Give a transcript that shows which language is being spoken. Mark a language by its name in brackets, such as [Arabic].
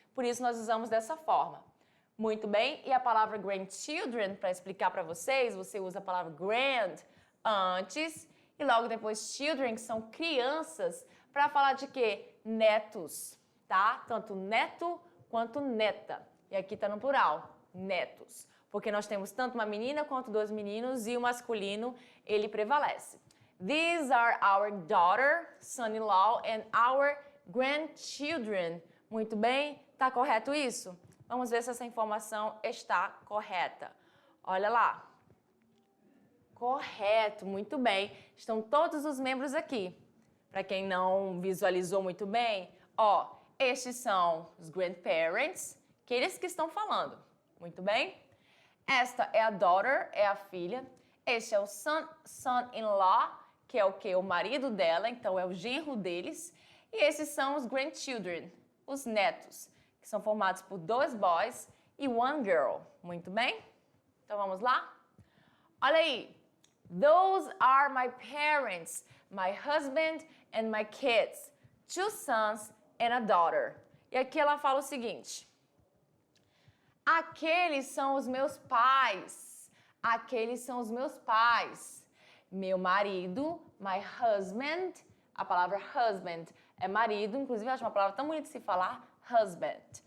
[Portuguese] Por isso nós usamos dessa forma. Muito bem, e a palavra grandchildren, para explicar para vocês, você usa a palavra grand antes e logo depois children, que são crianças, para falar de quê? Netos, tá? Tanto neto quanto neta. E aqui está no plural, netos. Porque nós temos tanto uma menina quanto dois meninos e o masculino, ele prevalece. [English] These are our daughter, son-in-law and our grandchildren. [Portuguese] Muito bem? Tá correto isso? Vamos ver se essa informação está correta. Olha lá. Correto, muito bem. Estão todos os membros aqui. Para quem não visualizou muito bem, ó, estes são os grandparents, aqueles que estão falando. Muito bem? Esta é a daughter, é a filha. Este é o son-in-law, que é o que? O marido dela, então é o genro deles. E esses são os grandchildren, os netos, que são formados por dois boys e [English] one girl. [Portuguese] Muito bem? Então vamos lá? Olha aí. [English] Those are my parents, my husband and my kids, 2 sons and a daughter. [Portuguese] E aqui ela fala o seguinte: aqueles são os meus pais, aqueles são os meus pais. Meu marido, [English] my husband, [Portuguese] a palavra husband é marido, inclusive eu acho uma palavra tão bonita de se falar, husband.